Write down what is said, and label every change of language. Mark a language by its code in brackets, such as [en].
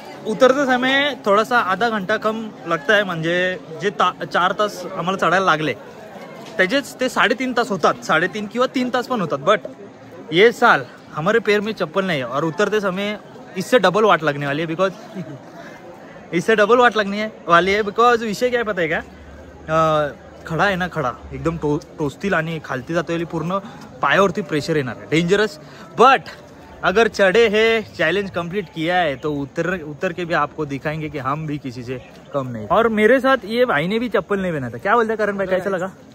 [hi] उतरते समय थोड़ा सा आधा घंटा कम लगता है. [mr] म्हणजे जे 4 तास आम्हाला चढायला लागले त्याचेच ते 3.5 तास होतात. 3.5 किंवा 3 तास पण होतात. [hi] बट ये साल हमारे पैर में चप्पल नहीं है, और उतरते समय इससे डबल वाट लगने वाली है. बिकॉज इससे डबल वाट लगने वाली है. [mr] बिकॉज विषय काय पता आहे का, खडा आहे ना, खडा एकदम टोचतील आणि खालती जातो पूर्ण पायावरती प्रेशर येणार आहे, डेंजरस. [hi] बट अगर चढ़े है, चैलेंज कंप्लीट किया है, तो उतर के भी आपको दिखाएंगे कि हम भी किसी से कम नहीं. और मेरे साथ ये भाई ने भी चप्पल नहीं पहना था. क्या बोलते करण भाई, कैसा लगा?